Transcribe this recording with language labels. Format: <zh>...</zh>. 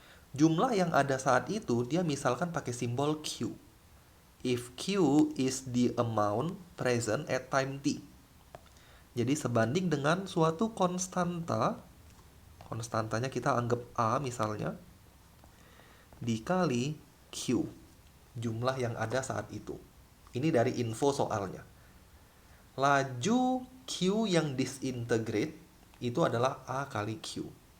<id>Jumlah yang ada saat itu dia misalkan pakai simbol Q.</id> <en>If Q is the amount present at time t.</en> <id>Jadi sebanding dengan suatu konstanta, konstantanya kita anggap A misalnya, dikali Q, jumlah yang ada saat itu. Ini dari info soalnya. Laju Q yang disintegrate itu adalah A kali Q.</id>